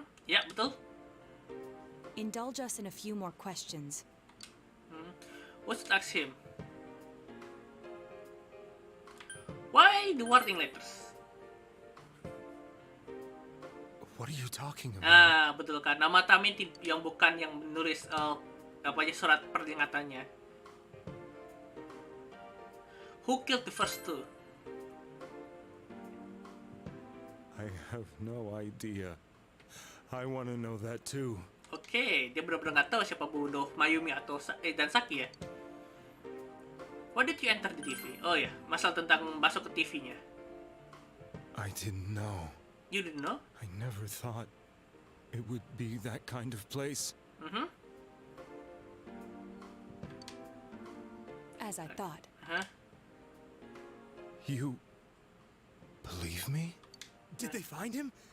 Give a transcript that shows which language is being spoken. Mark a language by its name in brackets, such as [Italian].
[Indonesian] Ya, betul. [English] Indulge us in a few more questions. We should ask him. Why the warning letters? What are you talking about? [Indonesian] Ah, betul kan. Nama Tami yang bukan yang menulis surat peringatannya. [English] Who killed the first two? I have no idea. I want to know that too. [Indonesian] Oke, dia benar-benar nggak tahu siapa bunuh Mayumi atau dan Saki ya. [English] Why did you enter the TV? [Indonesian] Oh ya, masalah tentang masuk ke TV-nya. [English] I didn't know. You didn't know? I never thought it would be that kind of place. As I thought. Huh? You believe me? Did they find him?